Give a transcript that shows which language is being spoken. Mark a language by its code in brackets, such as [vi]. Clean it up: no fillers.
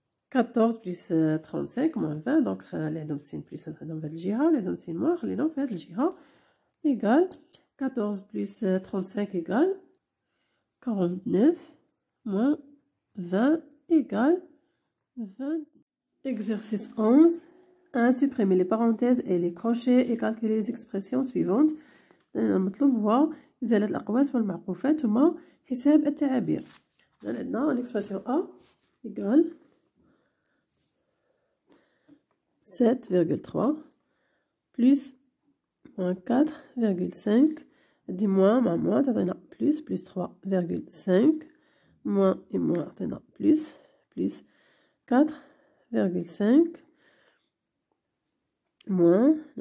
[fr] 14 plus 35 moins 20, donc les [ar] عندهم السين plus نخليهم في هاد الجهة [fr] واللي عندهم السين moins نخليهم في هاد الجهة égale 14 plus 35 égale 49 moins 20 égale 20. Exercice 11. 1. Supprimer les parenthèses et les crochets et calculer les expressions suivantes. [ar] المطلوب هو إزالة الأقواس والمعقوفات ثم حساب التعابير. [fr] عندنا l'expression A égale 7,3 plus moins 4,5 dit moins مع moins تعطينا plus 3,5 moins et moins تعطينا plus 4,5 moins